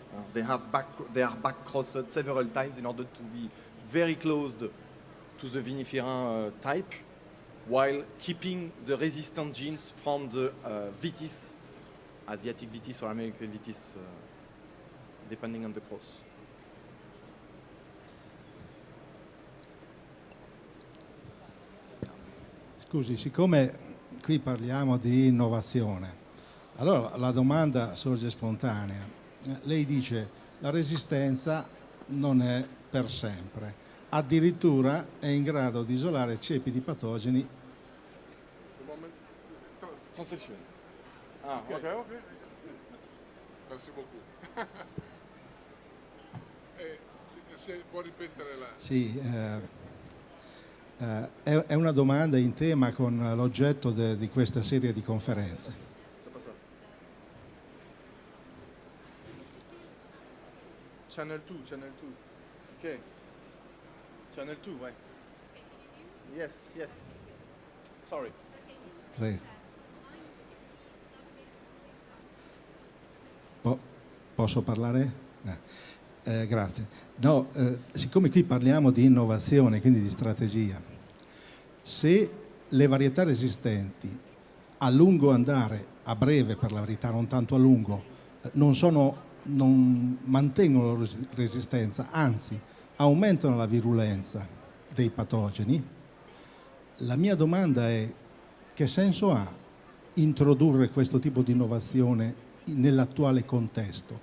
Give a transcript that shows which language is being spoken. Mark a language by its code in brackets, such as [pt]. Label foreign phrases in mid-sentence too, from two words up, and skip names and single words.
[en] They are back-crossed several times in order to be very close to the vinifera type, while keeping the resistant genes from the vitis, Asiatic vitis or American vitis, depending on the cross. [it] Scusi, siccome qui parliamo di innovazione, allora la domanda sorge spontanea. Lei dice la resistenza non è per sempre, addirittura è in grado di isolare cepi di patogeni. [en] Translation. [fr] Ok. Merci beaucoup. [it] Se può ripetere la... Sì, è una domanda in tema con l'oggetto di questa serie di conferenze. [en] Channel 2. Okay. Channel 2, right? Yes. Sorry. [it] Prego. Posso parlare? Grazie. No, siccome qui parliamo di innovazione, quindi di strategia, se le varietà resistenti a lungo andare, a breve per la verità, non tanto a lungo, non mantengono la resistenza, anzi aumentano la virulenza dei patogeni, la mia domanda è: che senso ha introdurre questo tipo di innovazione nell'attuale contesto?